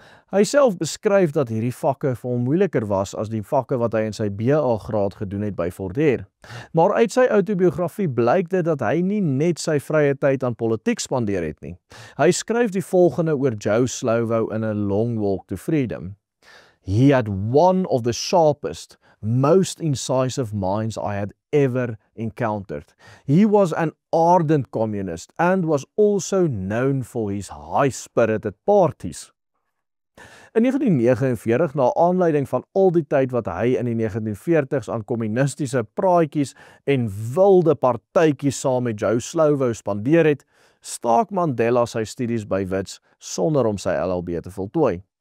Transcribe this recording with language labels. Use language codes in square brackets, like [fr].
[af] Hy self beskryf dat hierdie vakke vir hom moeiliker was as die vakke wat hy in sy BA graad gedoen het by Vorder. Maar uit sy autobiografie blyk dit dat hy nie net sy vrye tyd aan politiek spandeer het nie. Hy skryf die volgende oor Joe Slovo in A Long Walk to Freedom. [en] He had one of the sharpest, most incisive minds I had ever encountered. He was an ardent communist and was also known for his high-spirited parties. [af] In 1949, na aanleiding van al die tyd wat hy in die 1940s aan kommunistiese praatjies en wilde partytjies saam met Joe Slovo spandeer het, staak Mandela sy studies by Wits sonder om sy LLB te voltooi.